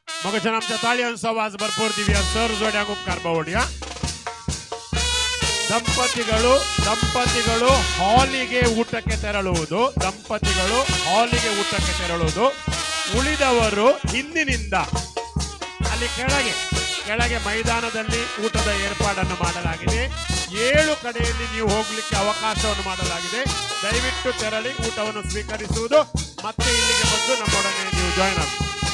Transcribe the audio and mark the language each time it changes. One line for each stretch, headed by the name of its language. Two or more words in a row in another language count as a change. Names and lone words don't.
Konkani: मगाच्यान आमच्या ताळयांचो आवाज भरपूर दिवया सर जोड्यांक उपकार बावड्या
Kannada: ದಂಪತಿಗಳು ಹಾಲಿಗೆ ಊಟಕ್ಕೆ ತೆರಳುವುದು ಉಳಿದವರು ಹಿಂದಿನಿಂದ ಅಲ್ಲಿ ಕೆಳಗೆ ಮೈದಾನದಲ್ಲಿ ಊಟದ ಏರ್ಪಾಡನ್ನು ಮಾಡಲಾಗಿದೆ 7 ಕಡೆಯಲ್ಲಿ ನೀವು ಹೋಗ್ಲಿಕ್ಕೆ ಅವಕಾಶವನ್ನು ಮಾಡಲಾಗಿದೆ ದಯವಿಟ್ಟು ತೆರಳಿ ಊಟವನ್ನು ಸ್ವೀಕರಿಸುವುದು ಮತ್ತೆ ಇಲ್ಲಿಗೆ ಬಂದು ನಮ್ಮೊಡನೆ ನೀವು ಜಾಯಿನ್ ಆಗಿ